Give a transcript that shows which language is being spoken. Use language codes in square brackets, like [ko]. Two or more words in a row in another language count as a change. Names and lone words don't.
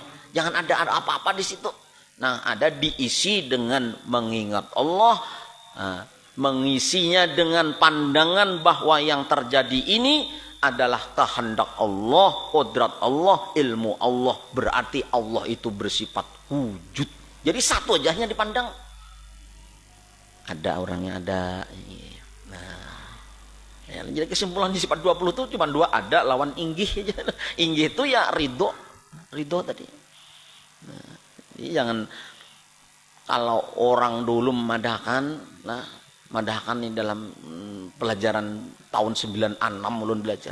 [id] Jangan ada apa-apa di situ. Nah, ada diisi dengan mengingat Allah, mengisinya dengan pandangan bahwa yang terjadi ini adalah kehendak Allah, kodrat Allah, ilmu Allah. Berarti Allah itu bersifat wujud. Jadi satu ajanya dipandang. Ada orangnya ada. Nah, ya, jadi kesimpulan di sifat 20 itu cuma 2, ada lawan inggih aja. Inggih itu ya ridho tadi. Nah, jadi jangan kalau orang dulu memadahkan, nah madahkan ini dalam pelajaran tahun 96 ulun belajar.